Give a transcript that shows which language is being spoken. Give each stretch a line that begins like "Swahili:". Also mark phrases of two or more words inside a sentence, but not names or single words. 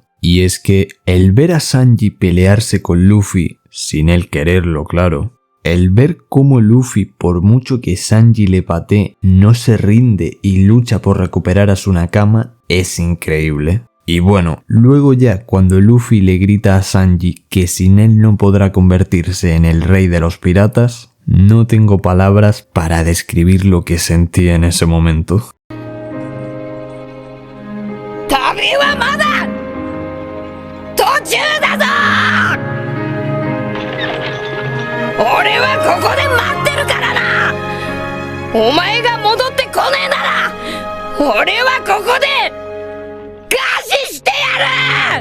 Spanish: Y es que el ver a Sanji pelearse con Luffy, sin él quererlo, claro, el ver cómo Luffy, por mucho que Sanji le patee, no se rinde y lucha por recuperar a su Nakama, es increíble. Y bueno, luego ya cuando Luffy le grita a Sanji que sin él no podrá convertirse en el rey de los piratas, no tengo palabras para describir lo que sentí en ese momento.
Japanese: 旅はまだ途中だぞ。俺はここで待ってるからな。お前が戻ってこねえなら俺はここで餓死してやる。